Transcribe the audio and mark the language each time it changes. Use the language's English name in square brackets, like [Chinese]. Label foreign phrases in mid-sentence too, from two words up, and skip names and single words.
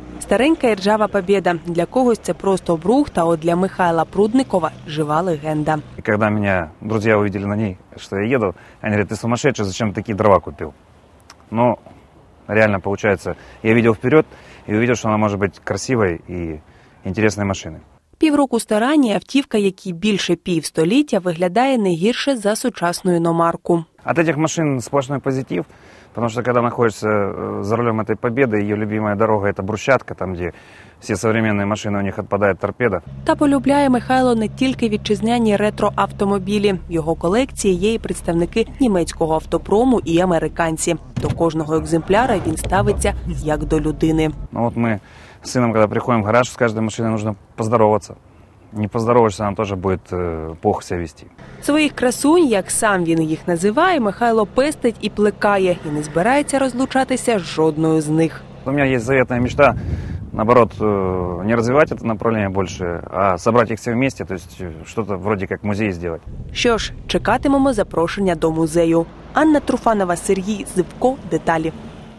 [Ukrainian] Старенька і ржава Побєда. Для когось це просто брухт, а от для Михайла Прудникова – жива легенда. [Russian] И когда меня друзья увидели на ней, что я еду, они говорят: ты сумасшедший, зачем такие дрова купил? Ну, реально получается, я видел вперед и увидел, что она может быть красивой и интересной машиной. [Ukrainian] Півроку старання автівка, якій більше півстоліття, виглядає не гірше за сучасну іномарку. [Russian] От этих машин сплошной позитив, потому что когда находишься за рулем этой Победы, ее любимая дорога – это брусчатка, там, где все современные машины, у них отпадает торпеда. [Ukrainian] Та полюбляє Михайло не тільки вітчизняні ретро-автомобілі. В його колекції є і представники німецького автопрому, і американці. До кожного екземпляра він ставиться як до людини. [Russian] Ну вот мы с сыном, когда приходим в гараж, с каждой машиной нужно поздороваться. Не поздороваешься, она тоже будет плохо себя вести. [Ukrainian] Своїх красунь, як сам він їх називає, Михайло пестить і плекає, і не збирається розлучатися з жодною з них. [Russian] У меня есть заветная мечта, наоборот, не развивать это направление больше, а собрать их все вместе, то есть что-то вроде как музей сделать. [Ukrainian] Що ж, чекатимемо запрошення до музею. Анна Труфанова, Сергій Зивко. Деталі.